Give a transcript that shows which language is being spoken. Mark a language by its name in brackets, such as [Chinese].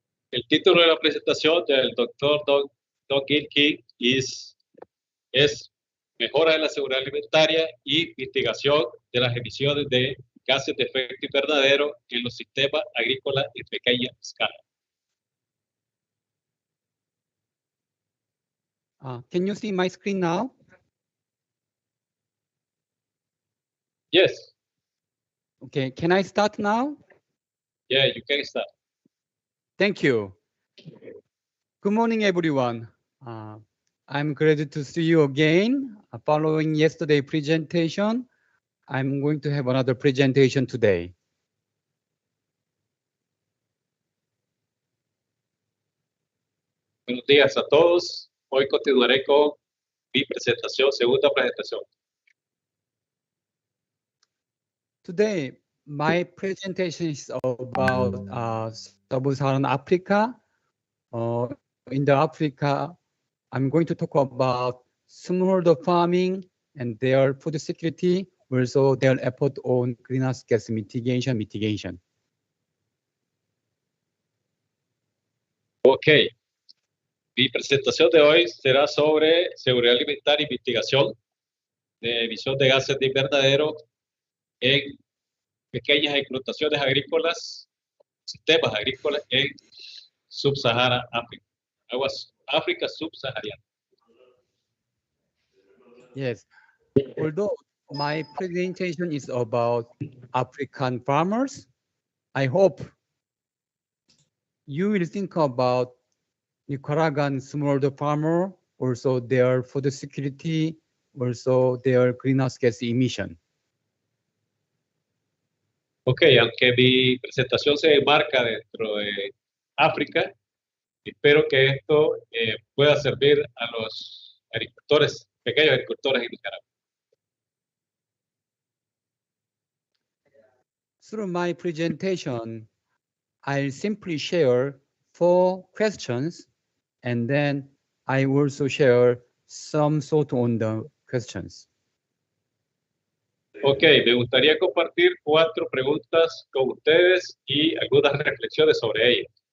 [Spanish] El título de la presentación del doctor Gill Kim es Mejora de la Seguridad Alimentaria y Mitigación de las Emisiones de Gases de efecto invernadero en los sistemas agrícolas en pequeña escala. [English] Can you see my screen now? Yes. Okay, can I start now? Yeah, you can start. Thank you. Good morning, everyone. I'm glad to see you again. Following yesterday's presentation, I'm going to have another presentation today. [Spanish] Buenos días a todos. Hoy continuaré con mi presentación, segunda presentación. [English] Today, my presentation is about Sub-Saharan Africa. In the Africa, I'm going to talk about smallholder farming and their food security, also their effort on greenhouse gas mitigation. [Spanish] Ok, mi presentación de hoy será sobre seguridad alimentaria y mitigación de emisión de gases de invernadero en pequeñas explotaciones agrícolas, sistemas agrícolas en Sub-Sahara África, aguas África subsahariana. [English] Yes, although my presentation is about African farmers, I hope you will think about Nicaraguan smallholder farmer, also their food security, also their greenhouse gas emission. [Spanish] Ok, aunque mi presentación se enmarca dentro de África, espero que esto pueda servir a los agricultores, pequeños agricultores en Nicaragua. [English] Through my presentation, I'll simply share 4 questions, and then I also share some thought on the questions. [Spanish] Ok, me gustaría compartir 4 preguntas con ustedes y algunas reflexiones sobre ellas.